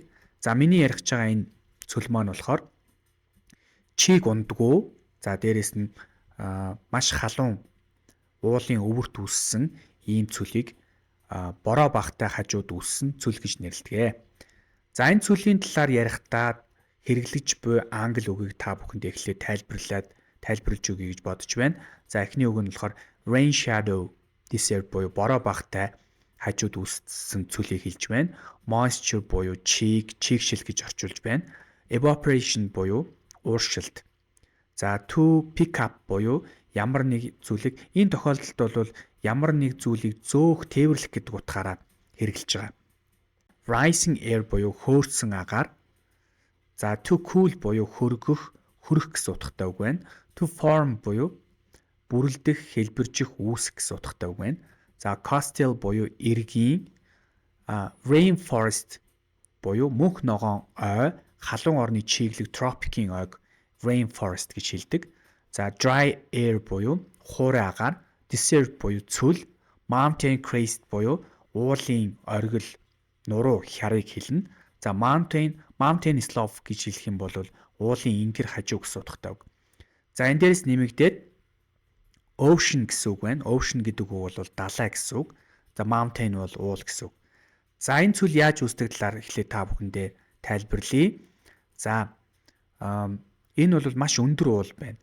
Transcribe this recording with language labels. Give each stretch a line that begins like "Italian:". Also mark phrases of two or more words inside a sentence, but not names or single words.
Mongolian: За миний ярих гэж байгаа энэ цөл маань болохоор чиг ундгүй, за дээрэс нь маш халуун уулын өвөрт үүссэн ийм цөлийг бороо багтай хажууд үүссэн цөл гэж нэрлэдэг. За энэ цөлийн талаар ярихдаа хэрэглэж буй англи үгийг та бүхэнд эхлээд тайлбарлаж өгье гэж бодож байна. За эхний үг нь болохоор
English: rain shadow desert
Mongolian: буюу бороо багтай хажууд үүссэн цөлийг хэлж байна. Moisture буюу чигшил гэж орчуулж байна. Evaporation буюу ууршилт. За
English: to pick up
Mongolian: буюу ямар нэг зүйлийг энэ тохиолдолд бол ямар нэг зүйлийг зөөх, тээвэрлэх гэдэг утгаараа хэрэглэж байгаа.
English: Rising air
Mongolian: буюу хөөрсөн агаар. За
English: to cool
Mongolian: буюу хөргөх гэсэн утгатай үг байна.
English: To form
Mongolian: буюу бүрэлдэх, хэлбэржих, үүсэх гэсэн утгатай үг байна. За coastal буюу эргийн, rainforest буюу мөнх ногоон ой, халуун орны чиглэг тропикийн ойг rainforest гэж хэлдэг. За
English: dry air
Mongolian: буюу хуурай агаар, desert буюу цөл,
English: mountain crest
Mongolian: буюу уулын оргил, нуруу хярыг хэлнэ. За
English: mountain slope
Mongolian: гэж хэлэх юм бол уулын ингэр хажуу гэсэн утгатай үг. За энэ дээрс нэмэгдээд ocean гэсэн үг байна. Ocean гэдэг үг бол далай гэсэн үг. За mountain бол уул гэсэн үг. За энэ цөл яаж үүсдэг талаар эхлээд та бүхэндээ тайлбарлая. За энэ бол маш өндөр уул байна.